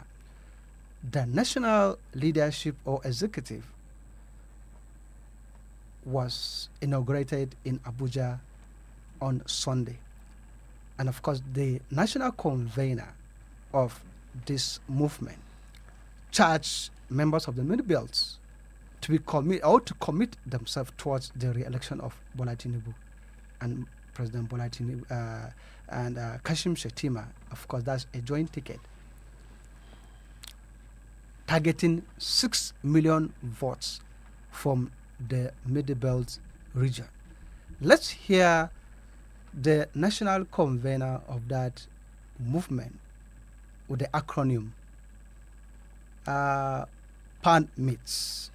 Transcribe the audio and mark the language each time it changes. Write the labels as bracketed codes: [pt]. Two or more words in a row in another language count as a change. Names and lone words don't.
[en] The national leadership or executive was inaugurated in Abuja on Sunday. And of course, the national convener of this movement charged members of the Middle Belt to commit themselves towards the re-election of Bola Tinubu and President Bola Tinubu and Kashim Shetima. Of course, that's a joint ticket targeting 6 million votes from the Middle Belt region. Let's hear the national convener of that movement with the acronym PAN-MITS.